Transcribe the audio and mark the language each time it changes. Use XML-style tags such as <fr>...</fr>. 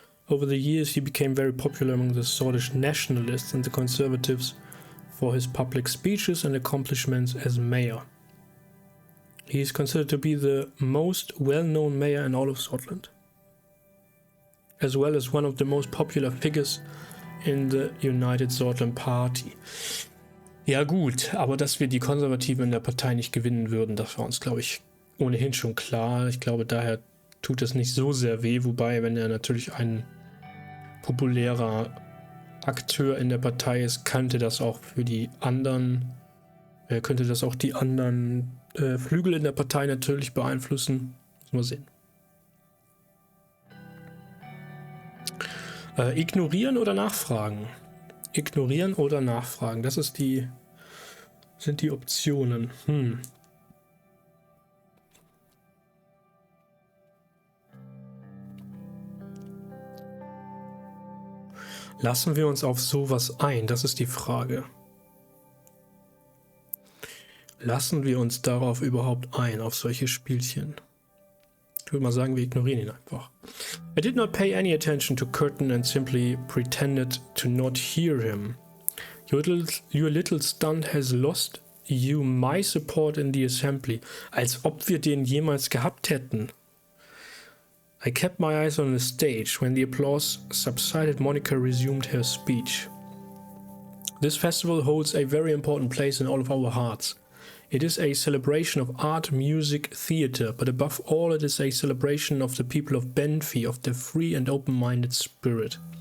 <en>Over the years, he became very popular among the Swedish nationalists and the conservatives for his public speeches and accomplishments as mayor. He is considered to be the most well-known mayor in all of Sordland, as well as one of the most popular figures in the United Sordland Party.</en> <de>Ja gut, aber dass wir die Konservativen in der Partei nicht gewinnen würden, das war uns, glaube ich, ohnehin schon klar. Ich glaube, daher tut es nicht so sehr weh, wobei, wenn er natürlich ein populärer Akteur in der Partei ist, könnte das auch die anderen Flügel in der Partei natürlich beeinflussen. Muss man sehen. Ignorieren oder nachfragen? Ignorieren oder nachfragen? Das sind die Optionen. Lassen wir uns auf sowas ein? Das ist die Frage. Lassen wir uns darauf überhaupt ein, auf solche Spielchen? Ich würde mal sagen, wir ignorieren ihn einfach.</de> <en>I did not pay any attention to Curtin and simply pretended to not hear him. Your little stunt has lost you my support in the assembly.</en> <de>Als ob wir den jemals gehabt hätten.</de> <en>I kept my eyes on the stage. When the applause subsided, Monica resumed her speech. This festival holds a very important place in all of our hearts. It is a celebration of art, music, theater, but above all it is a celebration of the people of Benfi, of their free and open-minded spirit.</en>